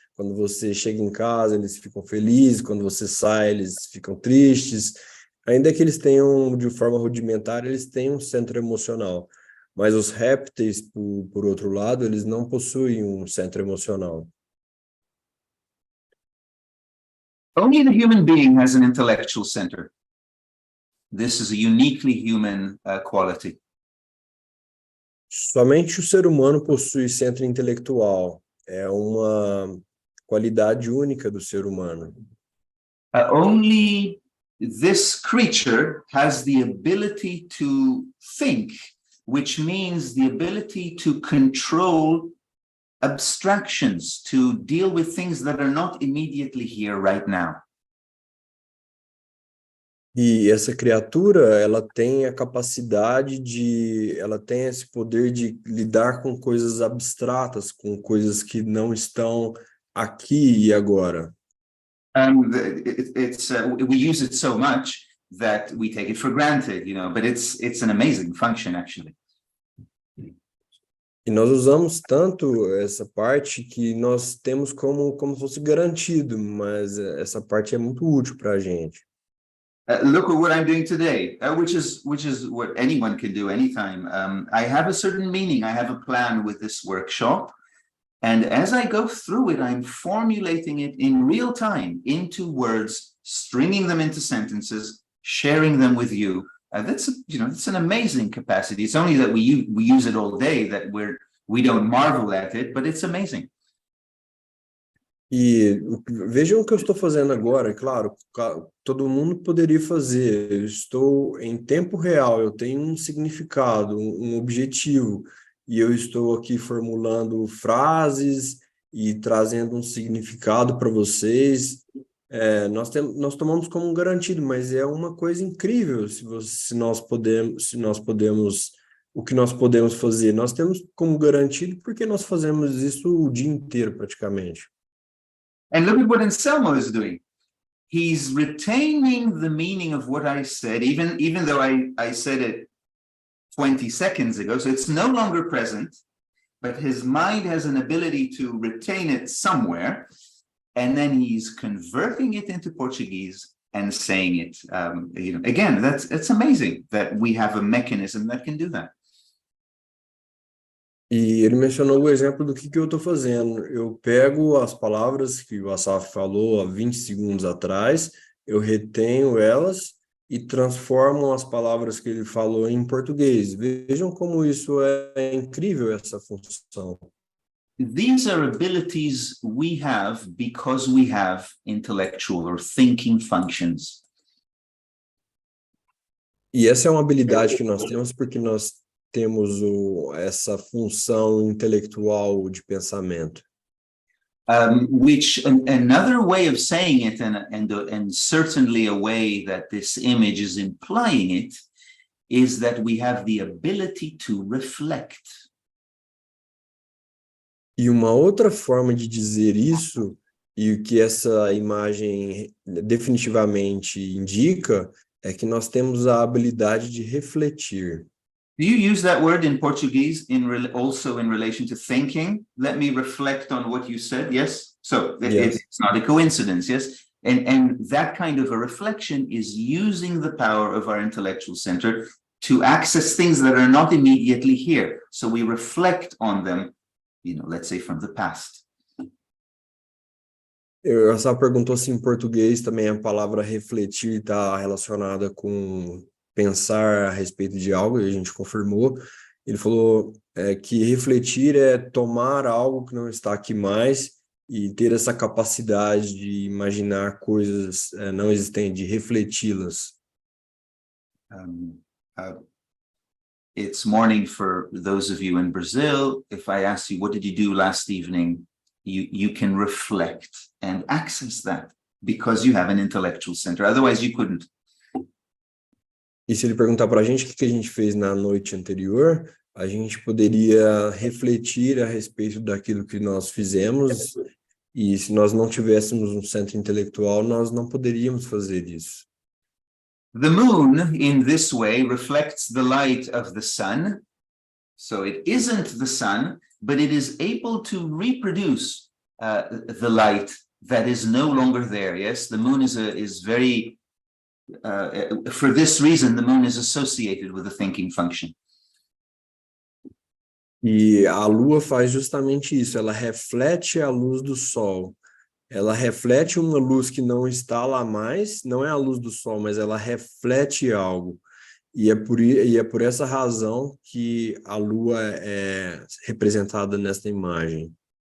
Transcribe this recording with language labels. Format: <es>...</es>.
<pt>Quando você chega em casa, eles ficam felizes, quando você sai, eles ficam tristes. Ainda que eles tenham, de forma rudimentar, eles têm um centro emocional. Mas os répteis, por outro lado, eles não possuem um centro emocional.</pt> <en>Only the human being has an intellectual center. This is a uniquely human quality.</en> <pt>Somente o ser humano possui centro intelectual. É uma qualidade única do ser humano.</pt> <en>Only this creature has the ability to think, which means the ability to control abstractions, to deal with things that are not immediately here right now.</en> <pt>E essa criatura, ela tem a capacidade ela tem esse poder de lidar com coisas abstratas, com coisas que não estão aqui e agora.</pt> <en>We use it so much that we take it for granted, but it's an amazing function, actually.</en> <pt>E nós usamos tanto essa parte que nós temos como se fosse garantido, mas essa parte é muito útil para a gente.</pt> <en>Look at what I'm doing today, which is what anyone can do anytime. I have a certain meaning. I have a plan with this workshop. And as I go through it, I'm formulating it in real time into words, stringing them into sentences, sharing them with you. That's an amazing capacity. It's only that we use it all day that we don't marvel at it, but it's amazing.</en> <pt>E vejam o que eu estou fazendo agora. Claro, todo mundo poderia fazer. Eu estou em tempo real, eu tenho um significado, um objetivo, e eu estou aqui formulando frases e trazendo um significado para vocês. Nós tomamos como garantido, mas é uma coisa incrível se nós podemos, o que nós podemos fazer. Nós temos como garantido porque nós fazemos isso o dia inteiro praticamente.</pt> <en>And look at what Anselmo is doing. He's retaining the meaning of what I said, even though I said it 20 seconds ago, so it's no longer present, but his mind has an ability to retain it somewhere, and then he's converting it into Portuguese and saying it. Again, it's amazing that we have a mechanism that can do that.</en> <pt>E ele mencionou o exemplo do que eu estou fazendo. Eu pego as palavras que o Asaf falou há 20 segundos atrás, eu retenho elas e transformo as palavras que ele falou em português. Vejam como isso é incrível, essa função.</pt> <en>These are abilities we have because we have intellectual or thinking functions.</en> <pt>E essa é uma habilidade que nós temos porque nós temos essa função intelectual de pensamento.</pt> <en>Which another way of saying it, and certainly a way that this image is implying it, is that we have the ability to reflect.</en> <pt>E uma outra forma de dizer isso, e o que essa imagem definitivamente indica, é que nós temos a habilidade de refletir.</pt> <en>Do you use that word in Portuguese also in relation to thinking? Let me reflect on what you said, yes? So Yes. It's not a coincidence, yes? And that kind of a reflection is using the power of our intellectual center to access things that are not immediately here. So we reflect on them, let's say from the past.</en> <pt>Eu só perguntou se em português também a palavra refletir está relacionada com pensar a respeito de algo, e a gente confirmou. Ele falou que refletir é tomar algo que não está aqui mais e ter essa capacidade de imaginar coisas não existentes, de refleti-las.</pt> <en>It's morning for those of you in Brazil. If I ask you, what did you do last evening? You can reflect and access that because you have an intellectual center. Otherwise, you couldn't.</en> <pt>E se ele perguntar para a gente o que a gente fez na noite anterior, a gente poderia refletir a respeito daquilo que nós fizemos, e se nós não tivéssemos um centro intelectual, nós não poderíamos fazer isso.</pt> <en>The moon, in this way, reflects the light of the sun. So it isn't the sun, but it is able to reproduce the light that is no longer there. Yes, the moon is very, for this reason, the moon is associated with the thinking function.</en> <pt>E a Lua faz justamente isso, ela reflete a luz do Sol. Ela reflete uma luz que não está lá mais, não é a luz do Sol, mas ela reflete algo. E é por essa razão que a Lua é representada nesta imagem.</pt>